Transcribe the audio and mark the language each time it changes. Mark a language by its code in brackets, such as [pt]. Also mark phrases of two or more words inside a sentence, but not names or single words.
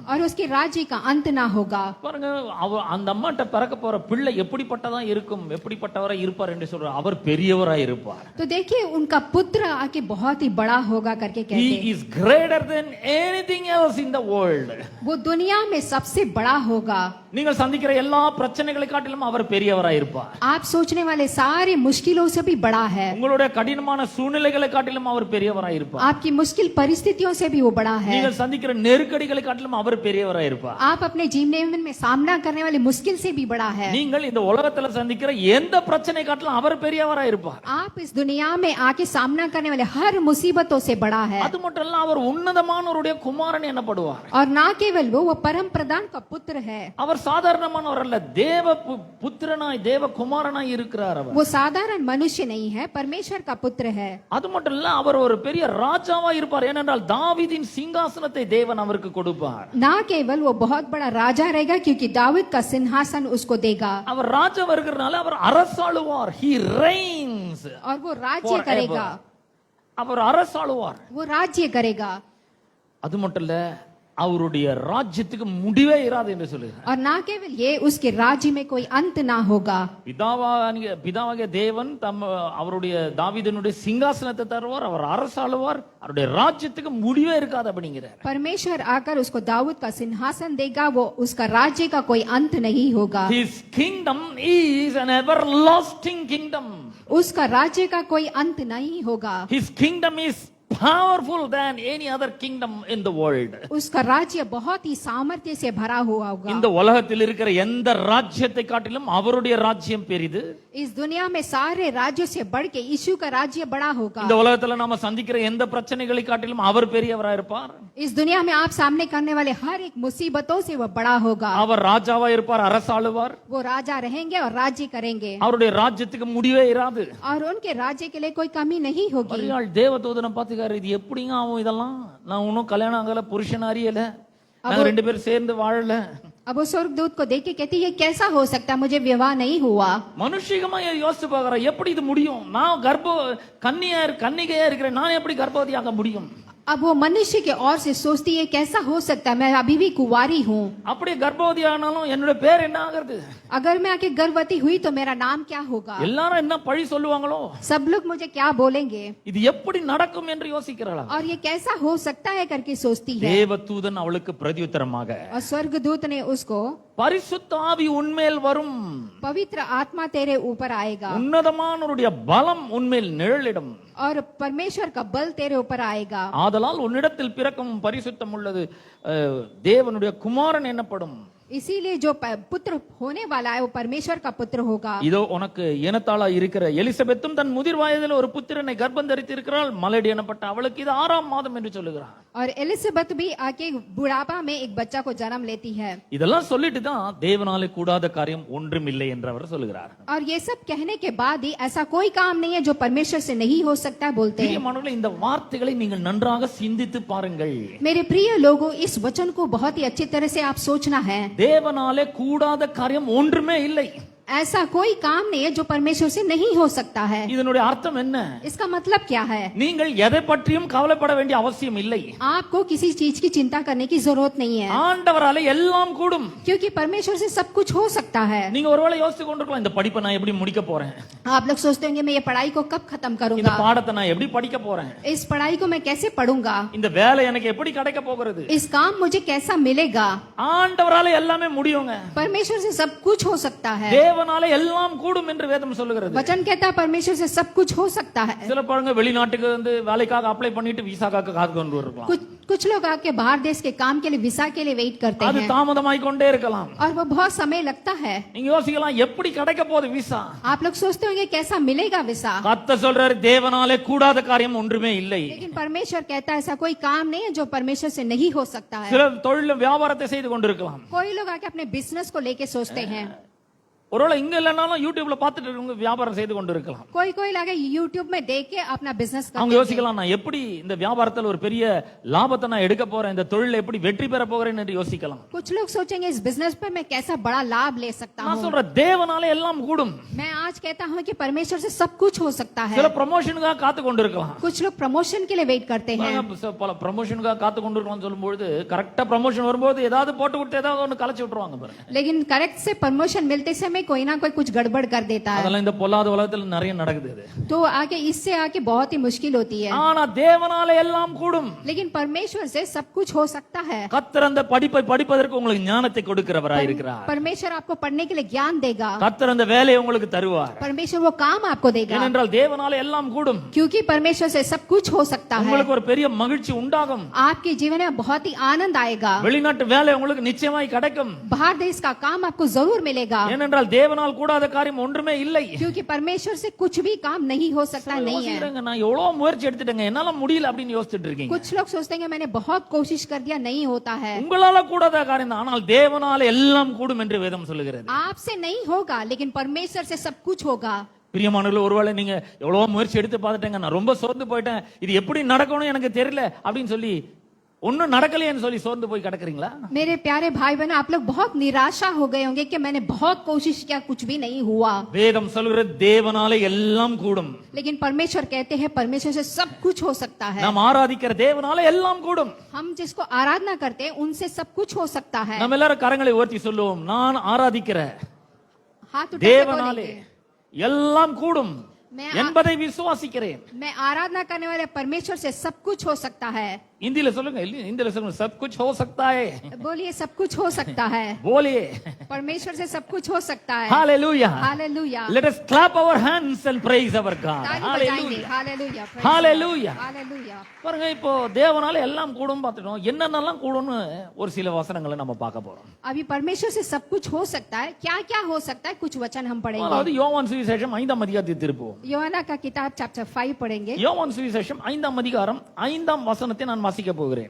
[hi] और उसके राज्य का अंत ना होगा। [ta] பாருங்க, அந்த அம்மாட்ட பிறக்க போற பிள்ளை எப்படிப்பட்டதா இருக்கும், எப்படிப்பட்டவரா இருப்பார் என்று சொல்ற, அவர் பெரியவராய் இருப்பார். [hi] तो देखिए उनका पुत्र आके बहुत ही बड़ा होगा करके कहते [en] He [hi] हैं, [en] is greater than anything else in the world. [hi] वो दुनिया में सबसे बड़ा होगा। [ta] நீங்கள் சந்திக்கிற எல்லா பிரச்சனைகளை காட்டிலும் அவர் பெரியவராய் இருப்பார். [hi] आप सोचने वाले सारे मुश्किलों से भी बड़ा है, [ta] உங்களுடைய கடினமான சூழ்நிலைகளை காட்டிலும் அவர் பெரியவராய் இருப்பார். [hi] आपकी मुश्किल परिस्थितियों से भी वो बड़ा है, [ta] நீங்கள் சந்திக்கிற நெருக்கடிகளை காட்டிலும் அவர் பெரியவராய் இருப்பார். [hi] आप अपने जीवन में सामना करने वाले मुश्किल से भी बड़ा है, [ta] நீங்கள் இந்த உலகத்துல சந்திக்கிற எந்த பிரச்சனை காட்டிலும் அவர் பெரியவராய் இருப்பார். [hi] आप इस दुनिया में आके सामना करने वाले हर मुसीबतों से बड़ा है। [ta] அது மட்டும் இல்ல, அவர் உன்னதமானவருடைய குமாரன் எனப்படுவார். [hi] और ना केवल वो परम प्रधान का पुत्र है, [ta] அவர் சாதாரணமானவர் அல்ல, தேவ புத்திரனாய் தேவ குமாரனாய் இருக்கிறார். அவர் [hi] वो साधारण मनुष्य नहीं है, परमेश्वर का पुत्र है। [ta] அது மட்டும் இல்ல, அவர் ஒரு பெரிய ராஜாவா இருப்பார். ஏனென்றால் தாவீதின் சிங்காசனத்தை தேவன் அவருக்கு கொடுப்பார். [hi] ना केवल वो बहुत बड़ा राजा रहेगा क्योंकि दाऊद का सिंहासन उसको देगा, [ta] அவர் ராஜாவா இருக்கிறனால அவர் அரசாளுவார். [en] He reigns. [hi] और वो राज्य [en] Forever. [hi] करेगा, [ta] அவர் அரசாளுவார். [hi] वो राज्य करेगा, [ta] அது மட்டும் இல்ல, அவருடைய ராஜ்யத்துக்கு முடிவே இராது என்று சொல்லுகிறார். [hi] और ना केवल ये उसके राज्य में कोई अंत ना होगा। [ta] பிதாவாகிய தேவன் அவருடைய தாவீதினுடைய சிங்காசனத்தை தருவார், அவர் அரசாளுவார், அவருடைய ராஜ்யத்துக்கு முடிவே இருக்காது அப்படிங்கிறார். [hi] परमेश्वर आकर उसको दाऊद का सिंहासन देगा, वो उसका राज्य का कोई अंत नहीं होगा। [en] His kingdom is an everlasting kingdom. [hi] उसका राज्य का कोई अंत नहीं होगा। [en] His kingdom is powerful than any other kingdom in the world. [hi] उसका राज्य बहुत ही सामर्थ्य से भरा हुआ होगा। [ta] இந்த உலகத்தில் இருக்கிற எந்த ராஜ்யத்தை காட்டிலும் அவருடைய ராஜ்யம் பெரிது. [hi] इस दुनिया में सारे राज्यों से बढ़ के यीशु का राज्य बड़ा होगा। [ta] இந்த உலகத்துல நாம சந்திக்கிற எந்த பிரச்சனைகளை காட்டிலும் அவர் பெரியவராய் இருப்பார். [hi] इस दुनिया में आप सामने करने वाले हर एक मुसीबतों से वह बड़ा होगा। [ta] அவர் ராஜாவா இருப்பார், அரசாளுவார். [hi] वो राजा रहेंगे और राज्य करेंगे, [ta] அவருடைய ராஜ்யத்துக்கு முடிவே இராது. [hi] और उनके राज्य के लिए कोई कमी नहीं होगी। [ta] மரியாள் தேவதூதனை பார்த்துக்காரு, இது எப்படிங்க ஆகும் இதெல்லாம், நான் இன்னும் கல்யாணம் ஆகல, புருஷன் அறியல, நாங்க ரெண்டு பேரும் சேர்ந்து வாழல. [hi] अब वो स्वर्गदूत को देख के कहती ये कैसा हो सकता, मुझे विवाह नहीं हुआ। [ta] மனுஷிகமா யோசிச்சு பாக்குற, எப்படி இது முடியும், நான் கன்னிகையா இருக்கிறேன், நான் எப்படி கர்ப்பவதியாக முடியும்? [hi] अब वो मनुष्य के ओर से सोचती है कैसा हो सकता है, मैं अभी भी कुंवारी हूँ, [ta] அப்படியே கர்ப்பவதி ஆனாலும் என்னோட பேர் என்ன ஆகிறது? [hi] अगर मैं आके गर्भवती हुई तो मेरा नाम क्या होगा, [ta] எல்லாரும் என்ன பழி சொல்லுவாங்களோ, [hi] सब लोग मुझे क्या बोलेंगे, [ta] இது எப்படி நடக்கும் என்று யோசிக்கிறாளா? [hi] और ये कैसा हो सकता है करके सोचती है। [ta] தேவதூதன் அவளுக்கு பிரதியுத்தரமாக, [hi] और स्वर्गदूत ने उसको, [ta] பரிசுத்த ஆவி உன்மேல் வரும், [hi] पवित्र आत्मा तेरे ऊपर आएगा, [ta] உன்னதமானவருடைய பலம் உன்மேல் நிழலிடும், [hi] और परमेश्वर का बल तेरे ऊपर आएगा, [ta] ஆதலால் உன்னிடத்தில் பிறக்கும் பரிசுத்தம் உள்ளது தேவனுடைய குமாரன் எனப்படும். [hi] इसीलिए जो पुत्र होने वाला है वो परमेश्वर का पुत्र होगा। [ta] இதோ உனக்கு இனத்தாளா இருக்கிற எலிசபெத்தும் தன் முதிர் வயதில் ஒரு புத்திரனை கர்ப்பம் தரித்து இருக்கிறாள், மலடி எனப்பட்ட அவளுக்கு இது 6ஆம் மாதம் என்று சொல்லுகிறார். [hi] और एलिजाबेथ भी आके बुढ़ापा में एक बच्चा को जन्म लेती है। [ta] இதெல்லாம் சொல்லிட்டு தான் தேவனாலே கூடாத காரியம் ஒன்றும் இல்லை என்று அவர் சொல்லுகிறார். [hi] और ये सब कहने के बाद ही ऐसा कोई काम नहीं है जो परमेश्वर से नहीं हो सकता बोलते हैं। [ta] பிரியமானவர்களே, இந்த வார்த்தைகளை நீங்கள் நன்றாக சிந்தித்து பாருங்கள். [hi] मेरे प्रिय लोगों, इस वचन को बहुत ही अच्छी तरह से आप सोचना है। [ta] தேவனாலே கூடாத காரியம் ஒன்றுமே இல்லை. [hi] ऐसा कोई काम नहीं है जो परमेश्वर से नहीं हो सकता है। [ta] இதனுடைய அர்த்தம் என்ன? [hi] इसका मतलब क्या है? [ta] நீங்கள் எதை பற்றியும் கவலைப்பட வேண்டிய அவசியம் இல்லை. [hi] आपको किसी चीज की चिंता करने की जरूरत नहीं है, [ta] ஆண்டவராலே எல்லாம் கூடும். [hi] क्योंकि परमेश्वर से सब कुछ हो सकता है। [ta] நீங்க ஒருவேளை யோசிச்சு கொண்டிருக்கலாம், இந்த படிப்பை நான் எப்படி முடிக்க போறேன், [hi] आप लोग सोचते होंगे मैं ये पढ़ाई को कब खत्म [ta] இந்த [hi] करूंगा, [ta] பாடத்தை நான் எப்படி படிக்க போறேன், [hi] इस पढ़ाई को मैं कैसे पढ़ूंगा, [ta] இந்த வேலை எனக்கு எப்படி கிடைக்க போகிறது. [hi] इस काम मुझे कैसा मिलेगा। [ta] ஆண்டவராலே எல்லாமே முடியுங்க. [hi] परमेश्वर से सब कुछ हो सकता है। [ta] தேவனாலே எல்லாம் கூடும் என்று வேதம் சொல்லுகிறது. [hi] वचन कहता है परमेश्वर से सब कुछ हो सकता है। [ta] சில பாருங்க, வெளிநாட்டுக்கு வந்து வேலைக்காக அப்ளை பண்ணிட்டு விசாக்காக காத்து கொண்டு இருக்கலாம். [hi] कुछ लोग आके बाहर देश के काम के लिए वीसा के लिए वेट करते [ta] அது [hi] हैं [ta] தாமதமாய் கொண்டே இருக்கலாம். [hi] और वो बहुत समय लगता है। [ta] நீங்க யோசிக்கலாம், எப்படி கிடைக்க போகுது விசா? [hi] आप लोग सोचते होंगे कैसा मिलेगा वीसा, [ta] கர்த்தர் சொல்றாரு, தேவனாலே கூடாத காரியம் ஒன்றுமே இல்லை. [hi] लेकिन परमेश्वर कहता है ऐसा कोई काम नहीं है जो परमेश्वर से नहीं हो सकता है। [ta] சில தொழில் வியாபாரத்தை செய்து கொண்டிருக்கலாம். [hi] कोई लोग आके अपने बिजनेस को लेके सोचते हैं, [ta] ஒருவேளை இங்க இல்லைனாலும் யூடியூப்ல பார்த்துட்டு இருக்கவங்க வியாபாரம் செய்து கொண்டு இருக்கலாம். [hi] कोई कोई लगे YouTube में देख के अपना बिजनेस [ta] அவங்க [hi] करते हैं। [ta] யோசிக்கலாம், நான் எப்படி இந்த வியாபாரத்தில் ஒரு பெரிய லாபத்தை நான் எடுக்க போறேன், இந்த தொழில எப்படி வெற்றி பெற போகிறேன் என்று யோசிக்கலாம். [hi] कुछ लोग सोचेंगे इस बिजनेस पे मैं कैसा बड़ा लाभ ले सकता [ta] நான் [hi] हूँ। [ta] சொல்றேன், தேவனாலே எல்லாம் கூடும். [hi] मैं आज कहता हूँ कि परमेश्वर से सब कुछ हो सकता है। [ta] சில ப்ரமோஷனுக்காக காத்து கொண்டு இருக்கலாம். [hi] कुछ लोग प्रमोशन के लिए वेट करते हैं। [ta] பல ப்ரமோஷனுக்காக காத்து கொண்டு இருக்கலாம்னு சொல்லும்போது கரெக்டா ப்ரமோஷன் வரும்போது ஏதாவது போட்டு விட்டு ஏதாவது ஒன்னு கலச்சி விட்டுருவாங்க பாருங்க. [hi] लेकिन करेक्ट से प्रमोशन मिलते समय कोई ना कोई कुछ गड़बड़ कर देता है। [ta] அதெல்லாம் இந்த பொல்லாத உலகத்துல நிறைய நடக்குது இது. [hi] तो आगे इससे आके बहुत ही मुश्किल होती है। [ta] ஆனா தேவனாலே எல்லாம் கூடும். [hi] लेकिन परमेश्वर से सब कुछ हो सकता है। [ta] கர்த்தர் அந்த படிப்பை படிப்பதற்கு உங்களுக்கு ஞானத்தை கொடுக்கிறவராய் இருக்கிறார். [hi] परमेश्वर आपको पढ़ने के लिए ज्ञान देगा। [ta] கர்த்தர் அந்த வேலையை உங்களுக்கு தருவார். [hi] परमेश्वर वो काम आपको देगा। [ta] ஏனென்றால் தேவனாலே எல்லாம் கூடும். [hi] क्योंकि परमेश्वर से सब कुछ हो सकता है। [ta] உங்களுக்கு ஒரு பெரிய மகிழ்ச்சி உண்டாகும். [hi] आपके जीवन में बहुत ही आनंद आएगा। [ta] வெளிநாட்டு வேலை உங்களுக்கு நிச்சயமாய் கிடைக்கும். [hi] बाहर देश का काम आपको जरूर मिलेगा। [ta] ஏனென்றால் தேவனால் கூடாத காரியம் ஒன்றுமே இல்லை. [hi] क्योंकि परमेश्वर से कुछ भी काम नहीं हो सकता नहीं है। [ta] நான் எவ்வளவு முயற்சி எடுத்துட்டேங்க, என்னால முடியல அப்படின்னு யோசிச்சுட்டு இருக்கீங்க. [hi] कुछ लोग सोचते हैं मैंने बहुत कोशिश कर दिया, नहीं होता है। [ta] உங்களால கூடாத காரியம் தான், ஆனால் தேவனால எல்லாம் கூடும் என்று வேதம் சொல்லுகிறது. [hi] आपसे नहीं होगा लेकिन परमेश्वर से सब कुछ होगा। [ta] பிரியமானவர்களே, ஒருவேளை நீங்க எவ்வளவு முயற்சி எடுத்து பார்த்துட்டேங்க, நான் ரொம்ப சோர்ந்து போயிட்டேன், இது எப்படி நடக்கணும் எனக்கு தெரியல அப்படின்னு சொல்லி ஒன்னும் நடக்கலையேன்னு சொல்லி சோர்ந்து போய் கிடக்குறீங்களா? [hi] मेरे प्यारे भाई बहन, आप लोग बहुत निराशा हो गए होंगे कि मैंने बहुत कोशिश किया कुछ भी नहीं हुआ। [ta] வேதம் சொல்கிறது தேவனாலே எல்லாம் கூடும். [hi] लेकिन परमेश्वर कहते हैं परमेश्वर से सब कुछ हो सकता है। [ta] நாம் ஆராதிக்கிற தேவனாலே எல்லாம் கூடும். [hi] हम जिसको आराधना करते हैं उनसे सब कुछ हो सकता है। [ta] நம்ம எல்லாரும் கரங்களை உயர்த்தி சொல்லுவோம், நான் ஆராதிக்கிற [hi] हाथ उठा के [ta] தேவனாலே [hi] बोलेंगे, [ta] எல்லாம் கூடும் [hi] मैं [ta] என்பதை விசுவாசிக்கிறேன். [hi] मैं आराधना करने वाले परमेश्वर से सब कुछ हो सकता है। [ta] இந்தியில சொல்லுங்க, இந்தியில சொல்லுங்க, [hi] सब कुछ हो सकता है. बोलिए सब कुछ हो सकता है। बोलिए परमेश्वर से सब कुछ हो सकता है। हालेलुया. हालेलुया। [en] Let us clap our hands and praise our God. [hi] ताली बजाएंगे। [en] Hallelujah. [hi] हालेलुया। [en] Hallelujah. [hi] हालेलुया। [ta] பாருங்க, இப்போ தேவனால எல்லாம் கூடும் பார்த்துட்டோம். என்னென்னலாம் கூடும்னு ஒரு சில வசனங்களை நம்ம பார்க்க போறோம். [hi] अभी परमेश्वर से सब कुछ हो सकता है, क्या क्या हो सकता है, कुछ वचन हम पढ़ेंगे। [ta] அதாவது யோவான் சுவிசேஷம் 5ஆம் அதிகாரத்தை திருப்புவோம். [hi] யோவாना का किताब चैप्टर 5 पढ़ेंगे। [ta] யோவான் சுவிசேஷம் 5ஆம் அதிகாரம் 5ஆம் வசனத்தை நான் வாசிக்க போகிறேன்.